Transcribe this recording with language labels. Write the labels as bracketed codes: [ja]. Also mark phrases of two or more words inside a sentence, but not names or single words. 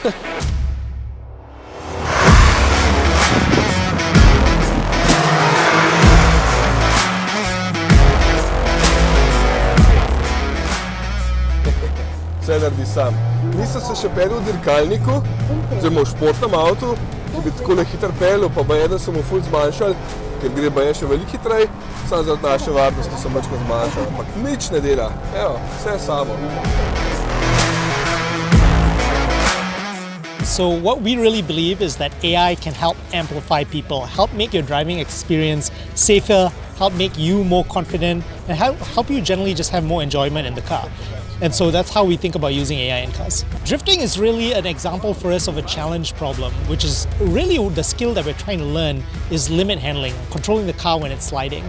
[sl] Vse naredi sam. Nisem se še peljal v dirkalniku, oziroma v športnem avtu, ki bi takole hitro peljal, pa baje, da sem mu ful zmanjšal, ker gre baje še veliko hitrej, samo zaradi naše varnosti sem mačko zmanjšal, ampak nič ne dela, evo, vse samo. [en] So what we really believe is that AI can help amplify people, help make your driving experience safer, help make you more confident, and help you generally just have more enjoyment in the car. And so that's how we think about using AI in cars. Drifting is really an example for us of a challenge problem, which is really the skill that we're trying to learn is limit handling, controlling the car when it's sliding.